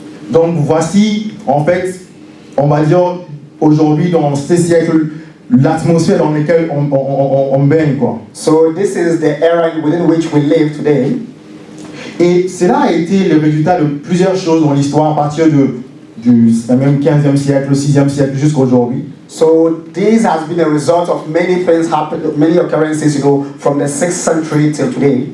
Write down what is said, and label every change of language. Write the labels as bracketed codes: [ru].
[fr] Donc voici, en fait, on va dire aujourd'hui dans ces siècles, l'atmosphère dans laquelle on baigne, quoi. [en] So this is the era within which we live today. [fr] Et cela a été le résultat de plusieurs choses dans l'histoire à partir du même 15e siècle, le 6e siècle jusqu'à aujourd'hui. [en] So this has been a result of many things happened, many occurrences, from the 6th century till today.